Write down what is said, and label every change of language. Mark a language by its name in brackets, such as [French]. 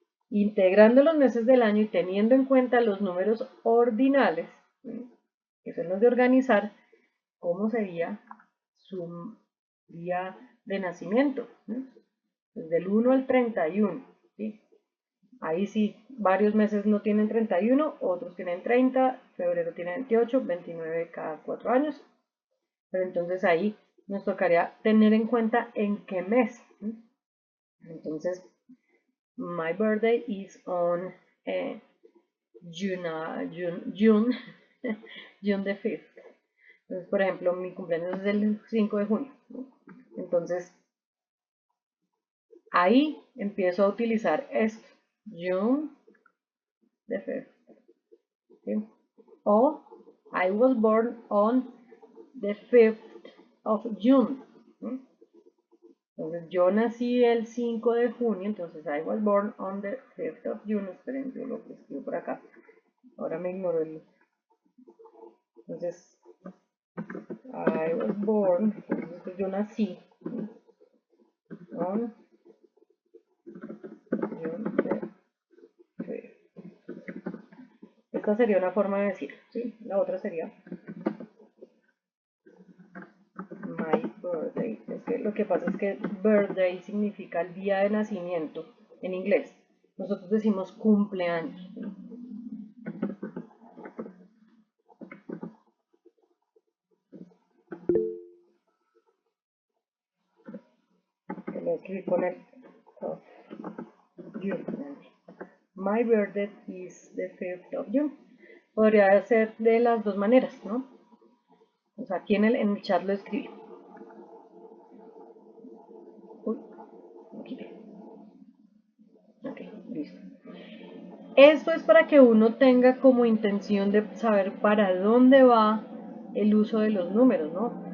[Spanish] Integrando los meses del año y teniendo en cuenta los números ordinales, que son los de organizar, cómo sería su día de nacimiento, desde el 1 al 31. ¿Sí? Ahí sí, varios meses no tienen 31, otros tienen 30, febrero tiene 28, 29 cada 4 años. Pero entonces ahí nos tocaría tener en cuenta en qué mes. Entonces, [English] my birthday is on June, June, June the 5th. [Spanish] Entonces, por ejemplo, mi cumpleaños es el 5 de junio. Entonces, ahí empiezo a utilizar esto. [English] June the 5th. [Spanish] ¿Sí? [English] O I was born on the 5th of June. [Spanish] ¿Sí? Entonces, yo nací el 5 de junio, entonces [English] I was born on the 5th of June. [Spanish] Esperen, yo lo escribo por acá. Ahora me ignoro el. Entonces, [English] I was born, [Spanish] entonces yo nací [English] on June. [Spanish] Esta sería una forma de decir, ¿sí? La otra sería [English] my birthday. [Spanish] Es que lo que pasa es que birthday significa el día de nacimiento en inglés. Nosotros decimos cumpleaños. Que lo escribí con el [English] of June. My birthday is the 5th of June. [Spanish] Podría ser de las dos maneras, ¿no? O sea, aquí en el chat lo escribí. Uy, aquí. Ok, listo. Esto es para que uno tenga como intención de saber para dónde va el uso de los números, ¿no?